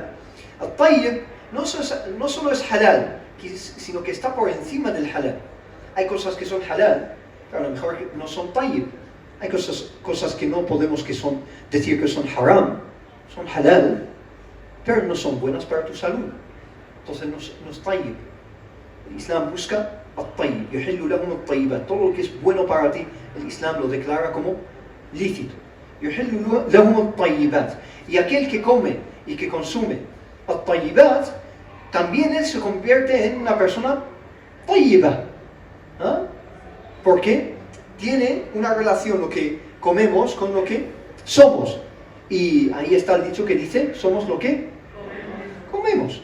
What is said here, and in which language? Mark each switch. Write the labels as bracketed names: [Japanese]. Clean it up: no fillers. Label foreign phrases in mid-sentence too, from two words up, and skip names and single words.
[Spanish] الطيب no solo es halal, sino que está por encima del halal. Hay cosas que son halal, pero a lo mejor no son tayyib. Hay cosas que no podemos decir que son haram, son halal, pero no son buenas para tu salud. Entonces no es tayyib. El Islam busca [Arabic] الطيب يحل لهم الطيبات. [Spanish] Todo lo que es bueno para ti, el Islam lo declara como lícito. [Arabic] يحل لهم الطيبات. [Spanish] Y aquel que come y que consume al-tayyibat, también él se convierte en una persona tayyiba. ¿Ah? Porque tiene una relación lo que comemos con lo que somos. Y ahí está el dicho que dice, somos lo que comemos.